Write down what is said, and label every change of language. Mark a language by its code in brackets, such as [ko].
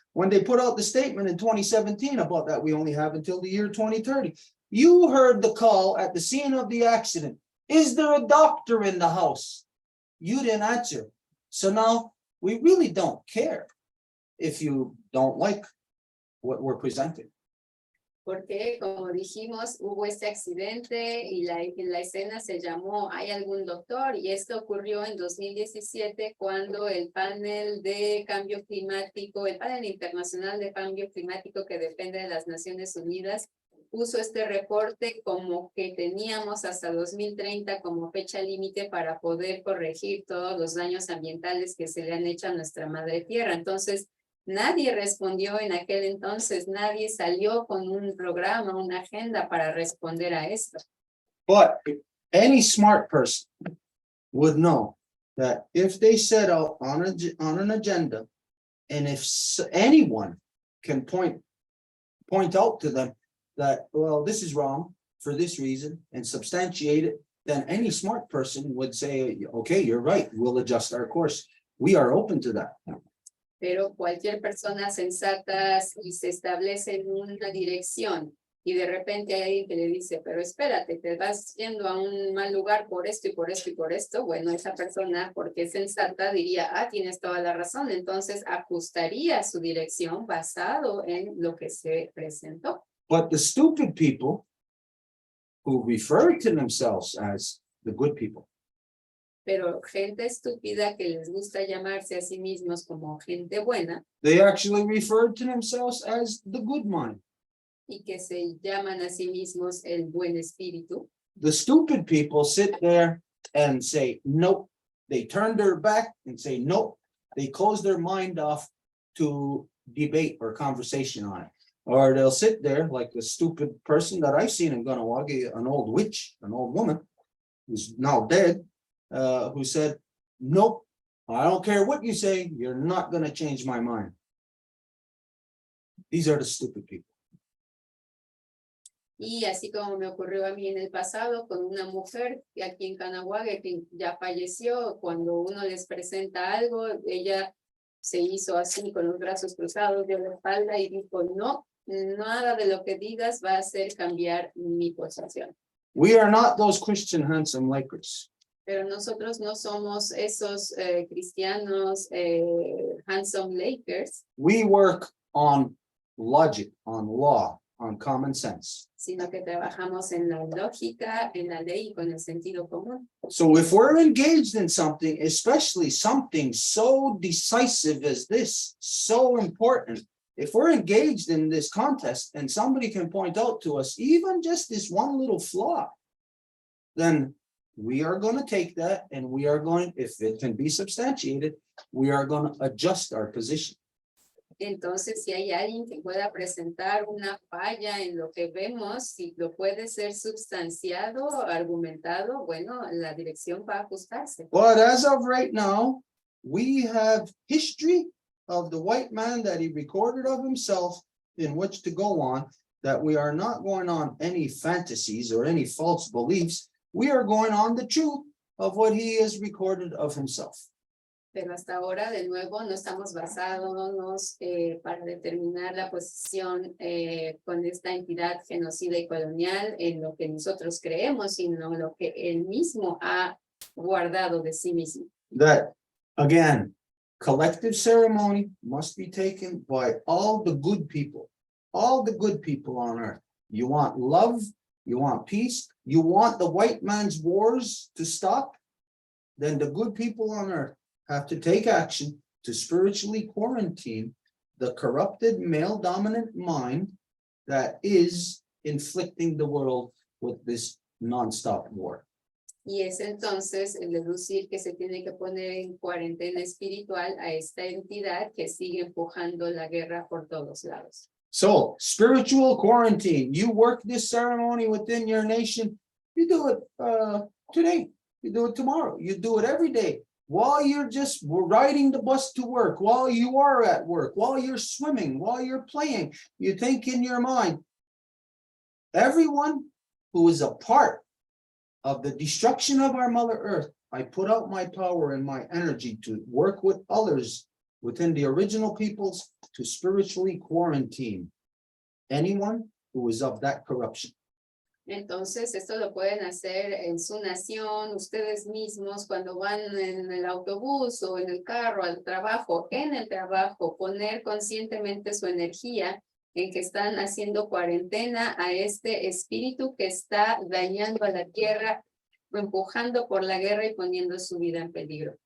[en] When they put out the statement in 2017 about that, we only have until the year 2030. You heard the call at the scene of the accident. Is there a doctor in the house? You didn't answer. So now we really don't care if you don't like what we're presenting. [es] Porque, como dijimos, hubo este accidente y la escena se llamó ¿Hay algún doctor? Y esto ocurrió en 2017 cuando el panel de cambio climático, el panel internacional de cambio climático que depende de las Naciones Unidas, puso este reporte como que teníamos hasta 2030 como fecha límite para poder corregir todos los daños ambientales que se le han hecho a nuestra madre tierra. Entonces, nadie respondió en aquel entonces, nadie salió con un programa, una agenda para responder a esto. [en] But any smart person would know that if they set out on an agenda, and if anyone can point out to them that, well, this is wrong for this reason and substantiate it, then any smart person would say, okay, you're right, we'll adjust our course. We are open to that. [es] Pero cualquier persona sensata, si se establece en una dirección y de repente hay alguien que le dice, pero espérate, te vas yendo a un mal lugar por esto y por esto y por esto, bueno, esa persona, porque es sensata, diría, tienes toda la razón, entonces ajustaría su dirección basado en lo que se presentó. [en] But the stupid people who refer to themselves as the good people, [es] Pero gente estúpida que les gusta llamarse a sí mismos como gente buena [en] they actually refer to themselves as the good mind. [es] y que se llaman a sí mismos el buen espíritu. [en] The stupid people sit there and say, nope. They turn their back and say, nope. They close their mind off to debate or conversation on it. Or they'll sit there like the stupid person that I've seen in Ganawagi, an old witch, an old woman who's now dead, who said, nope, I don't care what you say, you're not going to change my mind. These are the stupid people. [es] Y así como me ocurrió a mí en el pasado con una mujer aquí en Canahuague que ya falleció, cuando uno les presenta algo, ella se hizo así con los brazos cruzados de la espalda y dijo, no, nada de lo que digas va a hacer cambiar mi posición. [en] We are not those Christian handsome Lakers. [es] Pero nosotros no somos esos cristianos handsome Lakers. [en] We work on logic, on law, on common sense. [es] Sino que trabajamos en la lógica, en la ley y con el sentido común. [en] So if we're engaged in something, especially something so decisive as this, so important, if we're engaged in this contest and somebody can point out to us even just this one little flaw, then we are going to take that and we are going, if it can be substantiated, we are going to adjust our position. [es] Entonces, si hay alguien que pueda presentar una falla en lo que vemos, si lo puede ser substanciado, argumentado, bueno, la dirección va a ajustarse. [en] But as of right now, we have history of the white man that he recorded of himself in which to go on, that we are not going on any fantasies or any false beliefs. We are going on the truth of what he has recorded of himself. [es] Pero hasta ahora, de nuevo, no estamos basándonos para determinar la posición con esta entidad genocida y colonial en lo que nosotros creemos, sino lo que él mismo ha guardado de sí mismo. [en] That, again, collective ceremony must be taken by all the good people on earth. You want love, you want peace, you want the white man's wars to stop, then the good people on earth have to take action to spiritually quarantine the corrupted male dominant mind that is inflicting the world with this nonstop war. [es] Y es entonces el deducir que se tiene que poner en cuarentena espiritual a esta entidad que sigue empujando la guerra por todos lados. [en] So, spiritual quarantine, you work this ceremony within your nation, you do it today, you do it tomorrow, you do it every day. While you're just riding the bus to work, while you are at work, while you're swimming, while you're playing, you think in your mind, everyone who is a part of the destruction of our Mother Earth, I put out my power and my energy to work with others within the original peoples to spiritually quarantine anyone who is of that corruption. [es] Entonces, esto lo pueden hacer en su nación, ustedes mismos, cuando van en el autobús o en el carro al trabajo, en el trabajo, poner conscientemente su energía en que están haciendo cuarentena a este espíritu que está dañando a la tierra, empujando por la guerra y poniendo su vida en peligro.